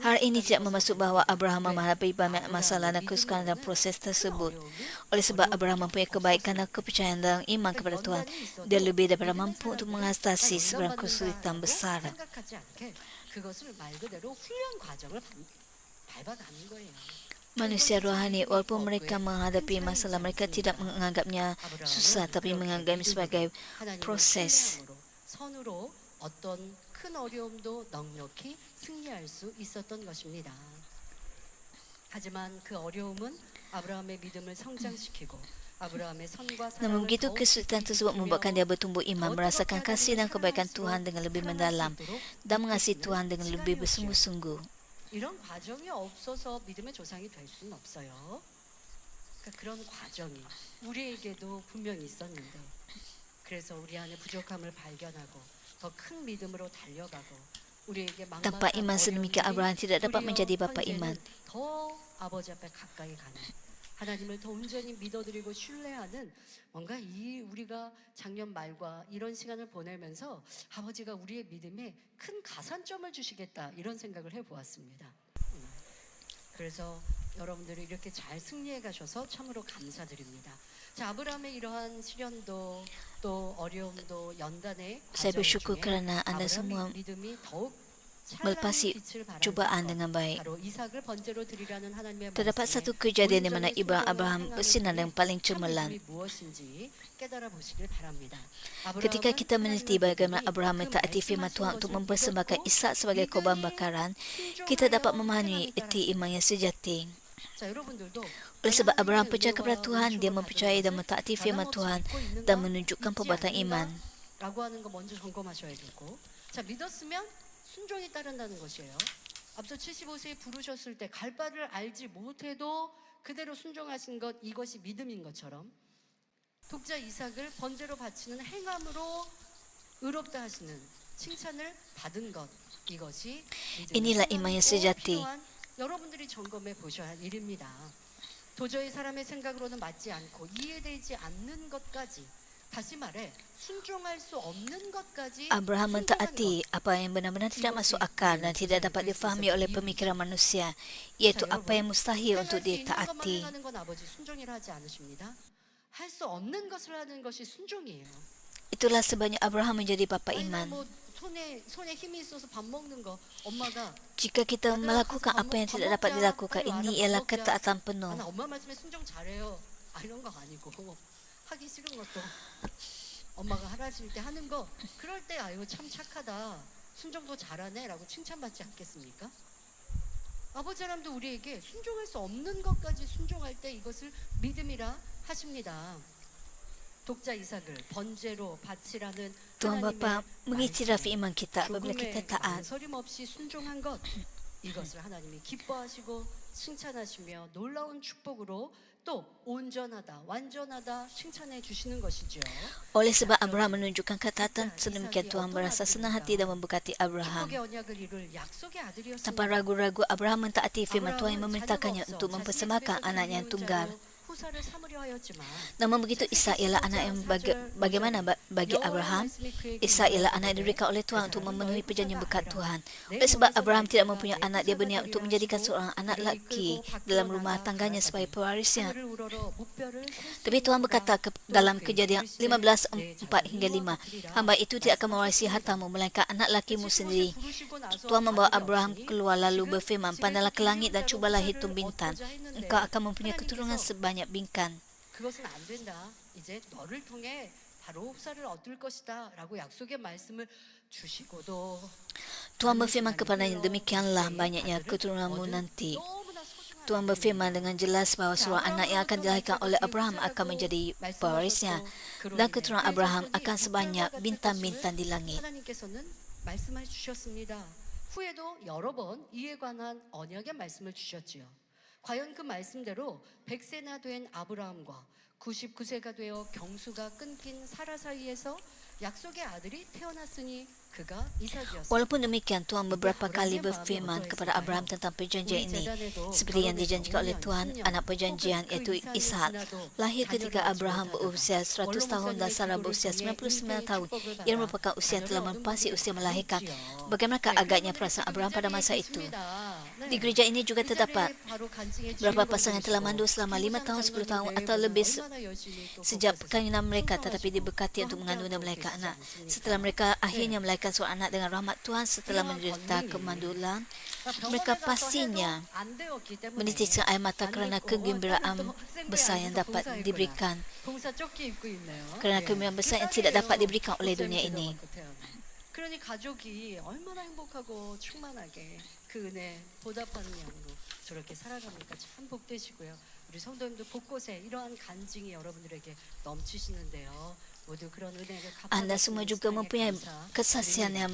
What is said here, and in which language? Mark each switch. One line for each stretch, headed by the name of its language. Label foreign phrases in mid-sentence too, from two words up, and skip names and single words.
Malay: Hal ini tidak bermaksud bahawa Abraham menghadapi banyak masalah dan kesukaran dalam proses tersebut. Oleh sebab Abraham mempunyai kebaikan dan kepercayaan dalam iman kepada Tuhan, dia lebih daripada mampu untuk mengatasi sebarang kesulitan besar.
Korean: 생각하지 않게 그것을 말 그대로 훈련 과정을 밟아가는 거예요.
Malay: Manusia rohani, walaupun mereka menghadapi masalah, mereka tidak menganggapnya susah, tapi menganggapnya sebagai proses.
Korean: 선으로 어떤 큰 어려움도 넉넉히 승리할 수 있었던 것입니다. 하지만 그 어려움은 아브라함의 믿음을 성장시키고 아브라함의 선과
Malay: Namun
Korean: 사랑을
Malay: begitu
Korean: 더욱
Malay: kesulitan tersebut membuatkan dia bertumbuh iman, merasakan kasih dan kebaikan Tuhan dengan lebih mendalam, dan mengasihi Tuhan dengan lebih bersungguh-sungguh.
Korean: 이런 과정이 없어서 믿음의 조상이 될 수는 없어요. 그러니까 그런 과정이 우리에게도 분명히 있었는데 그래서 우리 안에 부족함을 발견하고 더 큰 믿음으로 달려가고 우리에게
Malay: Tanpa iman sedemikian, Abraham tidak dapat menjadi bapa iman.
Korean: 더 아버지 앞에 가까이 가는 하나님을 더 온전히 믿어드리고 신뢰하는 뭔가 이 우리가 작년 말과 이런 시간을 보내면서 아버지가 우리의 믿음에 큰 가산점을 주시겠다 이런 생각을 해보았습니다. 그래서 여러분들이 이렇게 잘 승리해 가셔서 참으로 감사드립니다. 자, 아브라함의 이러한 시련도 또 어려움도 연단의
Malay: Saya
Korean: 과정
Malay: bersyukur
Korean: 중에
Malay: kerana anda semua
Korean: 아브라함의 믿음이 더욱
Malay: melepasi cubaan dengan baik. Terdapat satu kejadian di mana Abraham bersinar yang paling cemerlang. Ketika kita meneliti bagaimana Abraham mentaati firman Tuhan untuk mempersembahkan Ishak sebagai korban bakaran, kita dapat memahami erti iman yang sejati. Oleh sebab Abraham percaya kepada Tuhan, dia mempercayai dan mentaati firman Tuhan dan menunjukkan perbuatan iman.
Korean: 순종이 따른다는 것이에요. 앞서 75세에 부르셨을 때 갈 바를 알지 못해도 그대로 순종하신 것, 이것이 믿음인 것처럼 독자 이삭을 번제로 바치는 행함으로 의롭다 하시는 칭찬을 받은 것, 이것이
Malay: Inilah iman yang sejati.
Korean: 여러분들이 점검해 보셔야 할 일입니다. 도저히 사람의 생각으로는 맞지 않고 이해되지 않는 것까지 다시 말해 순종할 수 없는 것까지
Malay: Abraham mentaati apa yang benar-benar tidak masuk akal dan tidak dapat difahami oleh pemikiran manusia, iaitu apa yang mustahil untuk ditaati.
Korean: 할 수 없는 것을 하는 것이 순종이에요.
Malay: Itulah sebabnya Abraham menjadi bapa iman.
Korean: 손에 힘이 있어서 밥 먹는 거 엄마가
Malay: Jika kita melakukan apa yang tidak dapat dilakukan, ini ialah ketaatan penuh.
Korean: 엄마 말씀에 순종 잘해요. 이런 거 아니고 하기 싫은 것도 엄마가 하라실 때 하는 거 그럴 때 아유 참 착하다 순종도 잘하네라고 칭찬받지 않겠습니까? 아버지 하나님도 우리에게 순종할 수 없는 것까지 순종할 때 이것을 믿음이라 하십니다. 독자 이삭을 번제로 바치라는
Malay: Tuhan Bapa
Korean: 하나님의
Malay: mengiktiraf iman kita apabila
Korean: 죽음에
Malay: kita taat.
Korean: 망설임 없이 순종한 것 이것을 하나님이 기뻐하시고 칭찬하시며 놀라운 축복으로 또 온전하다 완전하다 칭찬해 주시는 것이죠.
Malay: Oleh sebab Abraham menunjukkan ketaatan, sedemikian Tuhan berasa senang hati dan memberkati Abraham.
Korean: 축복의 언약을 이룰 약속의 아들이었습니다.
Malay: Tanpa ragu-ragu, Abraham mentaati firman Tuhan yang memerintahkannya untuk mempersembahkan anaknya yang tunggal.
Korean: 후사를 삼으려 하였지만
Malay: Namun begitu, Ishak ialah anak yang bagaimana bagi Abraham? Ishak ialah anak yang diberikan oleh Tuhan untuk memenuhi perjanjian berkat Tuhan. Oleh sebab Abraham tidak mempunyai anak, dia berniat untuk menjadikan seorang anak lelaki dalam rumah tangganya sebagai pewarisnya. Tapi Tuhan berkata dalam Kejadian 15:4 hingga 5, hamba itu tidak akan mewarisi hartamu, melainkan anak lakimu sendiri. Tuhan membawa Abraham keluar lalu berfirman, pandanglah ke langit dan cubalah hitung bintang. Engkau akan mempunyai keturunan sebanyak bintang.
Korean: 그것은 안 된다. 이제 너를 통해 바로 후사를 얻을 것이다라고 약속의 말씀을 주시고도
Malay: Tuhan berfirman kepadanya, demikianlah banyaknya keturunanmu nanti. Tuhan berfirman dengan jelas bahawa seorang anak yang akan dilahirkan oleh Abraham akan menjadi pewarisnya, dan keturunan Abraham akan sebanyak bintang-bintang di langit.
Korean: 하나님께서는 말씀해 주셨습니다. 후에도 여러 번 이에 관한 언약의 말씀을 주셨지요. 과연 그 말씀대로 100세나 된 아브라함과 99세가 되어 경수가 끊긴 사라 사이에서 약속의 아들이 태어났으니 그가 이삭이었습니다.
Malay: Walaupun demikian, Tuhan beberapa kali berfirman kepada Abraham tentang perjanjian ini. Seperti yang dijanjikan oleh Tuhan, anak perjanjian iaitu Ishak lahir ketika Abraham berusia 100 tahun dan Sarah berusia 99 tahun. Ia merupakan usia telah melebihi usia melahirkan. Bagaimanakah agaknya perasaan Abraham pada masa itu? Di gereja ini juga terdapat beberapa pasangan telah mandul selama 5 tahun, 10 tahun atau lebih sejak perkahwinan mereka, tetapi diberkati untuk mengandung dan melahirkan anak. Setelah mereka akhirnya melahirkan seorang anak dengan rahmat Tuhan setelah menderita kemandulan, mereka pastinya menitiskan air mata kerana kegembiraan besar yang dapat diberikan, kerana kegembiraan besar yang tidak dapat diberikan oleh dunia ini.
Korean: 그러니 가족이 얼마나 행복하고 충만하게 그 은혜 보답하는 양으로 저렇게 살아갑니까? 참 복되시고요. 우리 성도님들 곳곳에 이러한 간증이 여러분들에게 넘치시는데요. 모두 그런 은혜를
Malay: Anda semua juga mempunyai kesaksian yang